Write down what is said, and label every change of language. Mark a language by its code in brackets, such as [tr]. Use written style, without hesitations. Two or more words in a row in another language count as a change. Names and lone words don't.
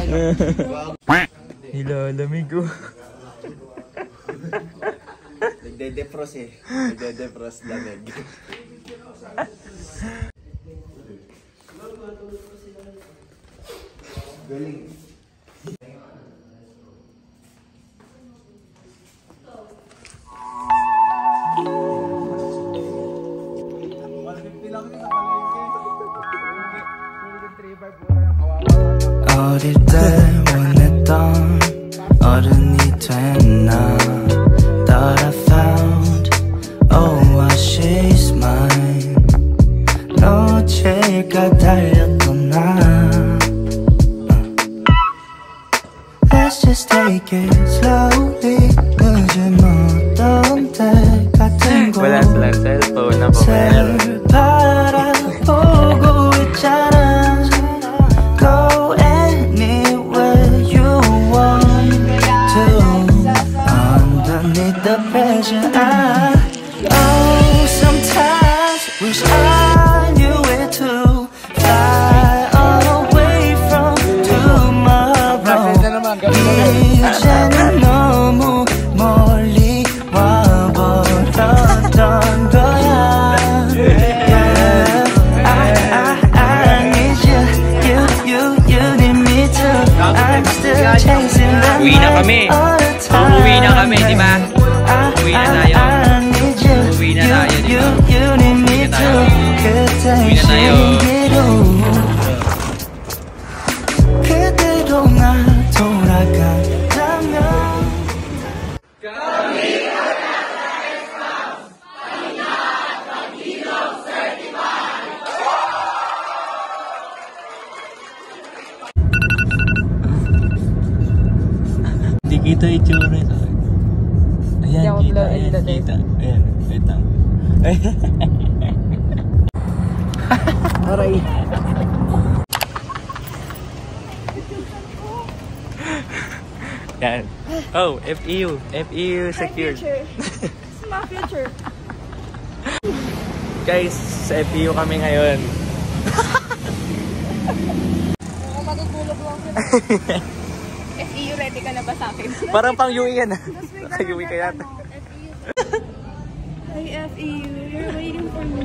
[tl] Nilalamig ko. Nagde-defrost eh. Nagde-defrost lamig. Galing. [ko] 어릴 때 원했던 어른이 된 나 [en] Thought I found oh she's mine [ko] 놓칠까 달렸던 나 [en] Let's just take it slowly [ko] 늦은 어떤 때 같은 곳 [tl] Wala silang cellphone na po. [ko] 새를 바라보고 있잖아 [en] Go anywhere you want to Underneath the pressure oh sometimes wish I knew it too Fly away from tomorrow [ko] 이제는 너무 멀리 와버렸던 거야 [tl] Uwi na kami. Uuwi na kami, di ba? Uwi na tayo. Uwi na tayo, di ba? Uwi na tayo. Uwi na tayo. [ko] 그대로 나 돌아간다면 [tl] Hindi kita itsura sa akin. Ayan, kita. Ayan, kita. Ayan, wait lang. Aray. Yan. [en] Oh, FEU. FEU secured. It's my future. [tl] Guys, sa FEU kami ngayon. Ako matutulog lang sila. FEU, ready ka na ba sa akin? Parang pang UE yan. Naka-UE ka yata. Hi, FEU. [en] You're waiting for me.